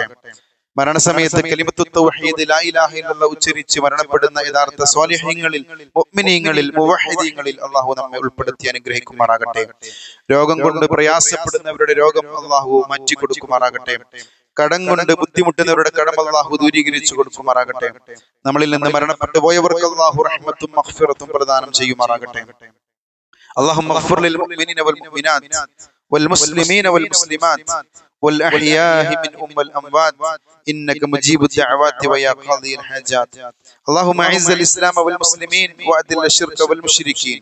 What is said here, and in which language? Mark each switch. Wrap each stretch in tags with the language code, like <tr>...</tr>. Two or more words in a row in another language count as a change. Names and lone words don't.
<ml>മരണസമയത്ത്</ml> <ar>كلمة التوحيد لا إله إلا الله</ar> <ml>ഉച്ചരിച്ച് മരണപ്പെടുന്ന യഥാർത്ഥ സ്വാലിഹീങ്ങളിൽ, മുഅ്മിനീങ്ങളിൽ, മുവഹ്ഹിദീങ്ങളിൽ അല്ലാഹു നമ്മെ ഉൾപ്പെടുത്തി അനുഗ്രഹിക്കുമാറാകട്ടെ. രോഗം കൊണ്ട് പ്രയാസപ്പെടുന്നവരുടെ രോഗം അല്ലാഹു മാറ്റി കൊടുക്കുമാറാകട്ടെ. കടം കൊണ്ട് ബുദ്ധിമുട്ടുന്നവരുടെ കടം അല്ലാഹു ദൂരീകരിച്ചു കൊടുക്കുമാറാകട്ടെ. നമ്മളിൽ നിന്ന് മരണപ്പെട്ടു പോയവർക്ക് അല്ലാഹു റഹ്മത്തും മഗ്ഫിറത്തും പ്രദാനം ചെയ്യുമാറാകട്ടെ.</ml> <ar>اللهم اغفر للمؤمنين والمؤمنات والمسلمين والمسلمات والأحياء منهم والأموات إنك مجيب الدعوات ويا قاضي الحاجات. اللهم أعز الإسلام والمسلمين وأذل الشرك والمشركين.</ar>